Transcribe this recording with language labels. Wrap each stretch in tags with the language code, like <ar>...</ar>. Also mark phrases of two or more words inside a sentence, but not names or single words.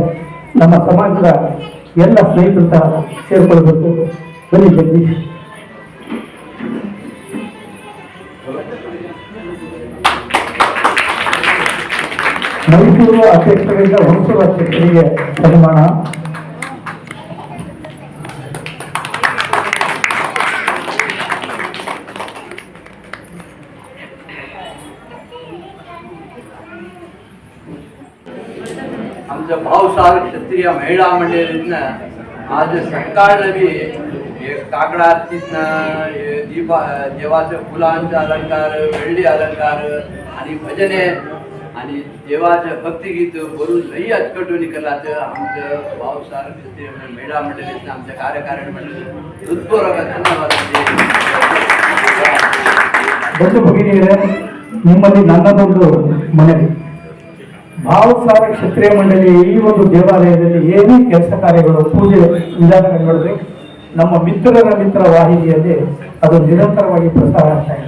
<kn>ನಮ್ಮ ಸಮಾಜದ ಎಲ್ಲ ಸ್ನೇಹಿತರು ಸಹ ಸೇರ್ಕೊಳ್ಬೇಕು. ಬನ್ನಿ ಜಗದೀಶ್. ಮೈಸೂರು ಅಧ್ಯಕ್ಷರಿಂದ ಹುಣಸೂರು ಅಧ್ಯಕ್ಷರಿಗೆ ಸನ್ಮಾನ.</kn> <mr>आमच्या भावसार क्षत्रिय महिला मंडळीतनं आज सकाळी बी काकडा आरतीतनं देवाचं फुलांचा अलंकार, वेळी अलंकार आणि भजने आणि देवाचं भक्तिगीत बोलून लई अचकटून केलाचं आमचं भावसार क्षत्रिय महिला मंडळीतनं आमच्या कार्यकारिणी मंडळी हृदयपूर्वक धन्यवाद.</mr> <kn>ಬಂಧು ಭಗಿನಿಯರೇ, ನಿಮ್ಮಲ್ಲಿ ನನ್ನದೊಂದು ಮನವಿ. ಭಾವಸಾರ ಕ್ಷತ್ರಿಯ ಮಂಡಳಿ ಈ ಒಂದು ದೇವಾಲಯದಲ್ಲಿ ಏನೇ ಕೆಲಸ ಕಾರ್ಯಗಳು, ಪೂಜೆ ವಿಧಾನಗಳು ನಮ್ಮ ಮಿತ್ರ ವಾಹಿನಿಯಲ್ಲಿ ಅದು ನಿರಂತರವಾಗಿ ಪ್ರಸಾರ ಆಗ್ತಾ ಇದೆ.</kn>